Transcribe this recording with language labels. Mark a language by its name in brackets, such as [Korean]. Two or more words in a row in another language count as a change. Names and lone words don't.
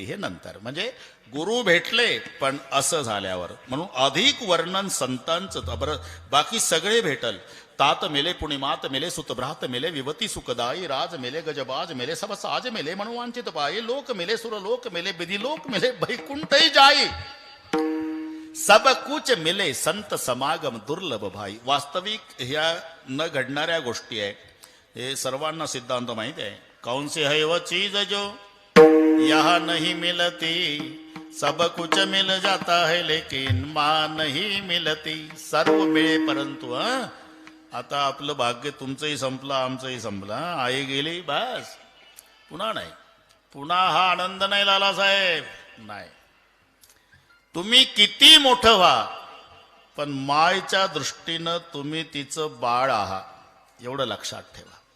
[Marathi] हे नंतर म्हणजे गुरु भेटले पण असं झाल्यावर. म्हणून अधिक वर्णन संतांचं. बरं बाकी सगळे भेटल. [Hindi] तात मेले पुणिमात मेले सुतभ्रात मेले विवती सुखदाई राज मेले गजबाज मेले सब साज मेले म्हणून वांचित पायी लोक मेले सुरलोक मेले विधी लोक मेले बैकुंठही जाई सब कुछ मिले संत समागम दुर्लभ भाई. [Marathi] वास्तविक ह्या न घडणाऱ्या गोष्टी आहे. हे सर्वांना सिद्धांत माहिती आहे. [Hindi] कौन सी है वो चीज जो यहाँ नहीं मिलती, सब कुछ मिल जाता है लेकिन मां नहीं मिलती. [Marathi] सर्व मिळे परंतु आता आपलं भाग्य तुमचंही संपलं आमचंही संपलं. आई गेली बस पुन्हा नाही. पुन्हा हा आनंद नाही लाला साहेब. नाही. तुम्ही किती मोठं व्हा पण मायच्या दृष्टीनं तुम्ही तिचं बाळ आहात एवढं लक्षात ठेवा.